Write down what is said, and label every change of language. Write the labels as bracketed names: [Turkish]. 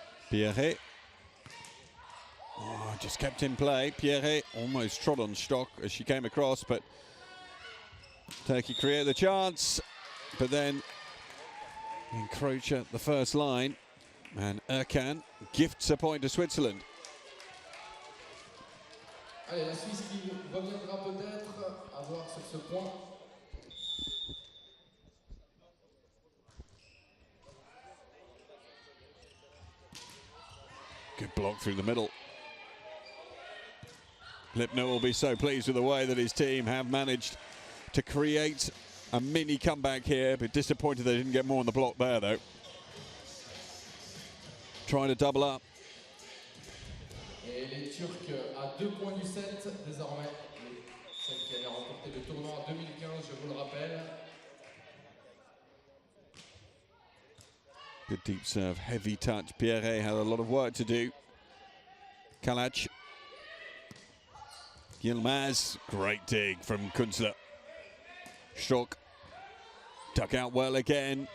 [English] Pierre. Oh, just kept in play. Pierre almost trod on Stock as she came across, but Turkey create the chance, but then encroach at the first line, and Erkan gifts a point to Switzerland. [French] Allez, la Suisse qui reviendra peut-être à voir sur ce point. [English] Good block through the middle. Lipner will be so pleased with the way that his team have managed to create a mini comeback here, but disappointed they didn't get more on the block there, though. Trying to double up. [French] Et les Turcs à 2 points du set désormais. Celle qui avait remporté le tournoi en 2015, je vous le rappelle. [English] Good deep serve, heavy touch. Pierre had a lot of work to do. Kalac. Yilmaz, great dig from Künzler. Stock, duck out well again.